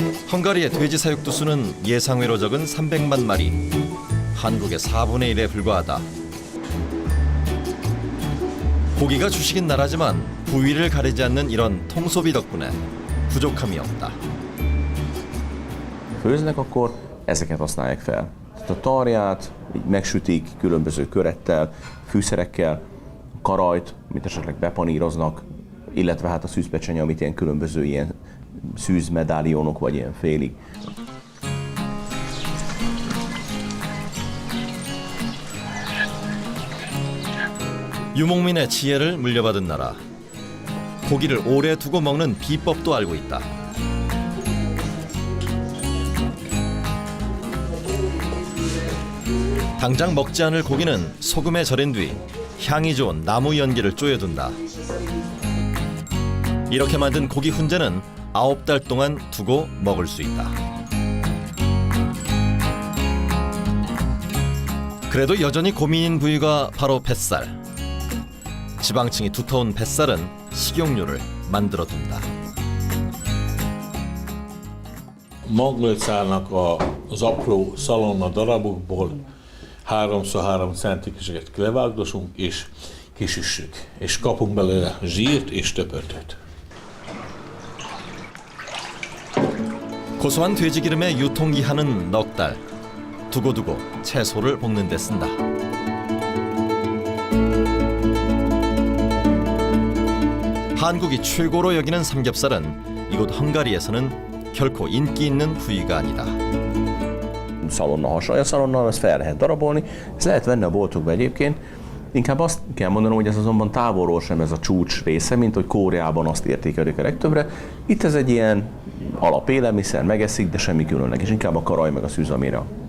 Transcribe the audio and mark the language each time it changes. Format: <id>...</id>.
<ko>헝가리의 돼지 사육도 수는 예상외로 적은 300만 마리, 한국의 4분의 1에 불과하다. 고기가 주식인 나라지만 부위를 가리지 않는 이런 통소비 덕분에 부족함이 없다.</ko> <hu>Főznek, akkor ezeket használják fel. A tarját így megsütik különböző körettel, fűszerekkel, karajt, amit esetleg bepaníroznak, illetve hát a szűzpecsenye, amit ilyen különböző ilyen szűzmedállionok vagy ilyen félig.</hu> <ko>유목민의 지혜를 물려받은 나라. 고기를 오래 두고 먹는 비법도 알고 있다. 당장 먹지 않을 고기는 소금에 절인 뒤 향이 좋은 나무 연기를 쪼여둔다. 이렇게 만든 고기 훈제는 9달 동안 두고 먹을 수 있다. 그래도 여전히 고민인 부위가 바로 뱃살. 지방층이 두터운 뱃살은 식용유를 만들어둔다.</ko> <hu>Maglőcálnak az apró szalonna darabokból 3x3 centikeseket levágdosunk és kisüssük, és kapunk belőle zsírt és töpörtöt.</hu> <ko>고소한 돼지 기름의 유통기한은 넉 달. 두고두고 채소를 볶는 데 쓴다. 한국이 최고로 여기는 삼겹살은 이곳 헝가리에서는 결코 인기 있는 부위가 아니다.</ko> <hu>Szalonna hasonló, a szalonnal ezt fel lehet darabolni, ezt lehet venni a boltokba egyébként. Inkább azt kell mondanom, hogy ez azonban távolról sem ez a csúcs része, mint hogy Koreában azt értékelik a legtöbbre. Itt ez egy ilyen alapélelmiszer, megeszik, de semmi különleges, inkább a karaj meg a szűz, amire.</hu>